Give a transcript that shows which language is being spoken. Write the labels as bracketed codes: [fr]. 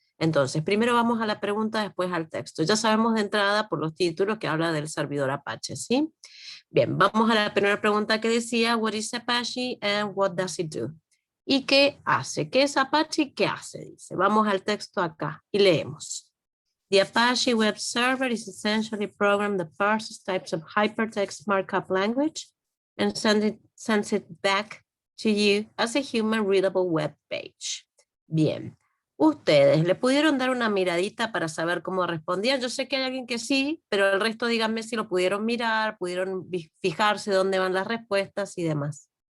[es] Entonces, primero vamos a la pregunta, después al texto. Ya sabemos de entrada por los títulos que habla del servidor Apache, ¿sí? Bien, vamos a la primera pregunta que decía, [en] what is Apache and what does it do? [es] ¿Y qué hace? ¿Qué es Apache y qué hace? Dice, vamos al texto acá y leemos. [en] The Apache web server is essentially a program that parses types of hypertext markup language and sends it back to you as a human readable web page. [es] Bien. Ustedes, ¿le pudieron dar una miradita para saber cómo respondían? Yo sé que hay alguien que sí, pero el resto díganme si lo pudieron mirar, pudieron fijarse dónde van las respuestas y demás.